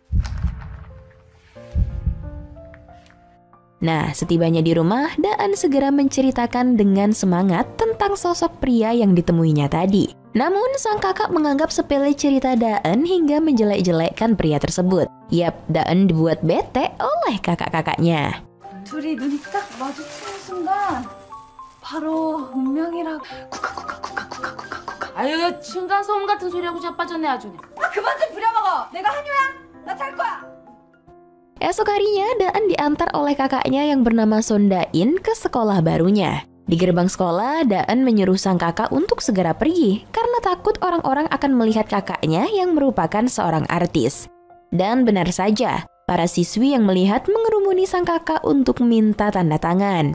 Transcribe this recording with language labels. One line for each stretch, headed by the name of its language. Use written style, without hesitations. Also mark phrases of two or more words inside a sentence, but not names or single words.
Indonesian: Nah, setibanya di rumah, Daan segera menceritakan dengan semangat tentang sosok pria yang ditemuinya tadi. Namun, sang kakak menganggap sepele cerita Daan hingga menjelek-jelekkan pria tersebut. Yap, Daan dibuat bete oleh kakak-kakaknya.
Korean: 둘이 눈이 딱 마주치는 순간 바로 운명이라고 쿠카쿠카쿠카쿠카쿠카. 아유, 층간소음 같은 소리하고 자빠졌네 아주. 그만 좀 부려먹어. 내가 한유야. 나 잘 거야.
Indonesian: Esok harinya, Daan diantar oleh kakaknya yang bernama Sondain ke sekolah barunya. Di gerbang sekolah, Daan menyuruh sang kakak untuk segera pergi karena takut orang-orang akan melihat kakaknya yang merupakan seorang artis. Dan benar saja, para siswi yang melihat mengerumuni sang kakak untuk minta tanda tangan.